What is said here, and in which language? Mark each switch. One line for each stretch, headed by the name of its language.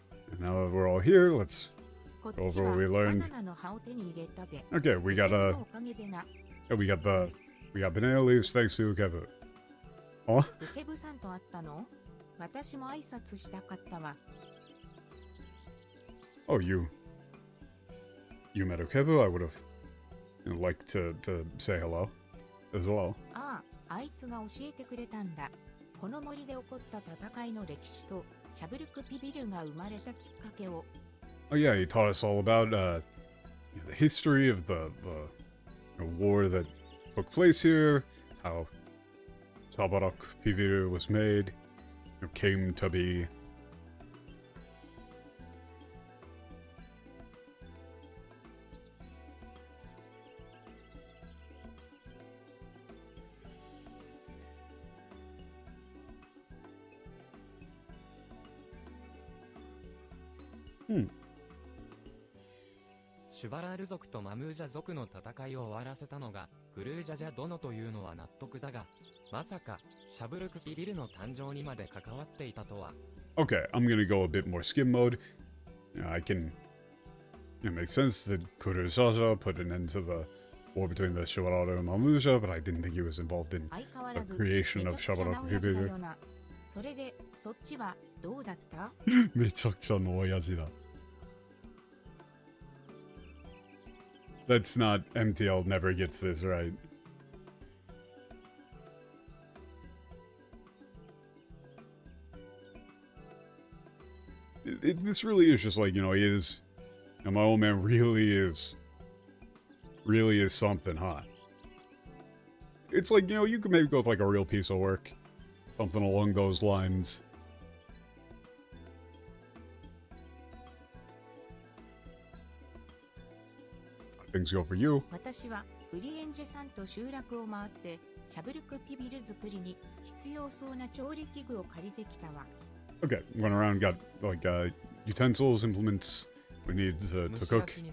English: And now that we're all here, let's go over what we learned. Okay, we got we got banana leaves thanks to Ukebu. Oh.
Japanese: ウケブさんと会ったの？私も挨拶したかったわ。
English: Oh, you met Ukebu? I would have liked to say hello as well.
Japanese: ああ、あいつが教えてくれたんだ。この森で起こった戦いの歴史とシャブルクピビルが生まれたきっかけを。
English: Oh yeah, he taught us all about the history of the war that took place here, how Shabarok Piviru was made, came to be. Hmm.
Japanese: シュバラール族とマムージャ族の戦いを終わらせたのがグルージャジャ殿というのは納得だが、まさかシャブルクピビルの誕生にまで関わっていたとは。
English: Okay, I'm gonna go a bit more skim mode. I can. It makes sense that Kurujaja put an end to the war between the Shibarara and Mamuja, but I didn't think he was involved in the creation of Shabarok Pibiru.
Japanese: それでそっちはどうだった？めちゃくちゃの親父だ。
English: That's not MTL never gets this right. This really is just like, you know, he is, and my old man really is something, huh? It's like, you know, you could maybe go with like a real piece of work. Something along those lines. Things go for you.
Japanese: 私はウリエンジェさんと集落を回ってシャブルクピビル作りに必要そうな調理器具を借りてきたわ。
English: Okay, went around, got like utensils, implements we need to cook.